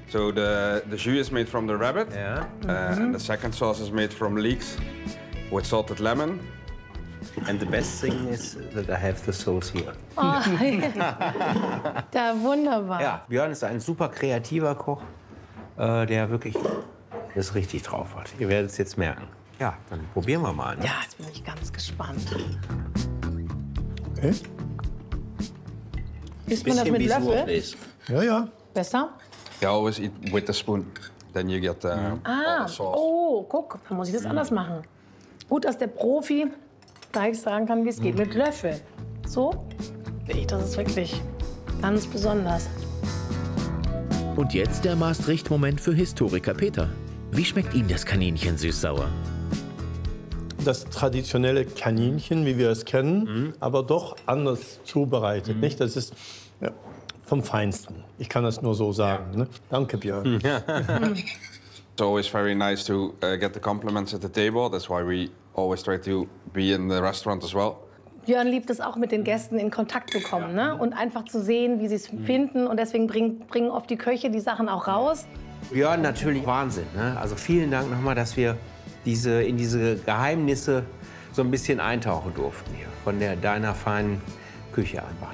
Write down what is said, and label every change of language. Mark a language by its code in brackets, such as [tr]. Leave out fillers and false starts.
[en] So the jus is made from the rabbit. Yeah. Mm-hmm. And the second sauce is made from leeks with salted lemon. And the best thing is that I have the sauce here. [de] Oh, ja, wunderbar. Ja, Björn ist ein super kreativer Koch, der wirklich das richtig drauf hat. Ihr werdet es jetzt merken. Ja, dann probieren wir mal. Ne? Ja, jetzt bin ich ganz gespannt. Okay. Isst man das mit Löffel? Ja, ja. Besser? [en] Ja, always eat with a spoon. Then you get sauce. [de] Oh, guck, dann muss ich das anders machen. Gut, dass der Profi gleich sagen kann, wie es geht mit Löffel. So? Das ist wirklich ganz besonders. Und jetzt der Maastricht-Moment für Historiker Peter. Wie schmeckt ihm das Kaninchen süß-sauer? Das traditionelle Kaninchen, wie wir es kennen, aber doch anders zubereitet. Nicht? Das ist vom Feinsten. Ich kann das nur so sagen. Ne? Danke, Björn. [en] It's always very nice to get the compliments at the table. That's why we always try to be in the restaurant as well. [de] Björn liebt es auch, mit den Gästen in Kontakt zu kommen, ne? Und einfach zu sehen, wie sie es finden. Und deswegen bringen oft die Köche die Sachen auch raus. Björn, natürlich Wahnsinn. Ne? Also vielen Dank nochmal, dass wir in diese Geheimnisse so ein bisschen eintauchen durften hier. Von deiner feinen Küche einfach.